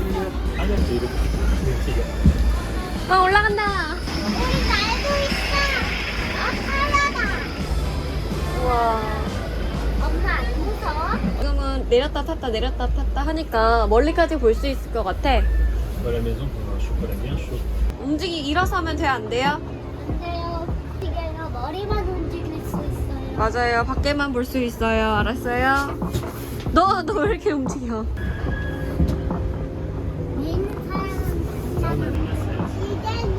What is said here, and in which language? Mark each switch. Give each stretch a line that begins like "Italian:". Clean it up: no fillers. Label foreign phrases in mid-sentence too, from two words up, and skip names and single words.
Korean: 하늘도 이렇게 움직여. 올라간다. 우리 날고 있어. 하나다. 우와. 엄마 안 무서워? 지금은 내렸다 탔다 하니까 멀리까지 볼 수 있을 것 같아.
French: Dans la maison pour un chocolat bien chaud.
Korean: 일어서면 돼, 안 돼요? 안 돼요. 움직여요. 머리만 움직일 수 있어요. 맞아요. 밖에만 볼 수 있어요. 알았어요? 너 왜 이렇게 움직여? 사람은 이제는